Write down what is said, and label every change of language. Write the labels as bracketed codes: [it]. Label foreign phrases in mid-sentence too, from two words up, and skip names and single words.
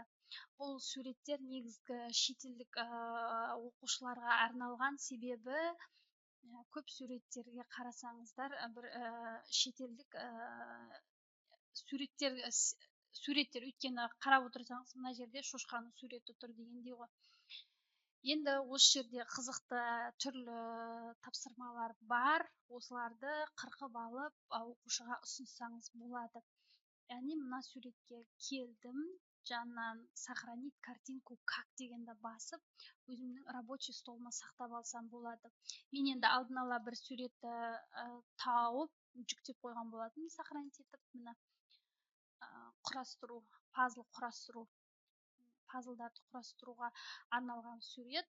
[kk] Бұл суреттер негізгі шетелдік оқушыларға арналған, себебі көп суреттерге қарасаңыздар бір шетелдік суреттер өйткені қарап отырсаңыз мына жерде шошқаның суреті тұр дегендей ғой. Енді осы жерде қызықты түрлі тапсырмалар бар, осыларды қырқып алып оқушыға ұсынсаңыз болады. Яғни мына суретке келдім, жанынан [ru] сохранить картинку как [kk] дегенді басып, өзімнің [ru] рабочий столыма [kk] сақтап алсам болады. Мен енді алдын ала бір суретті тауып жүктеп қойған болатынмын, сохранить етіп, мына құрастыру, пазлдарды құрастыруға арналған сурет.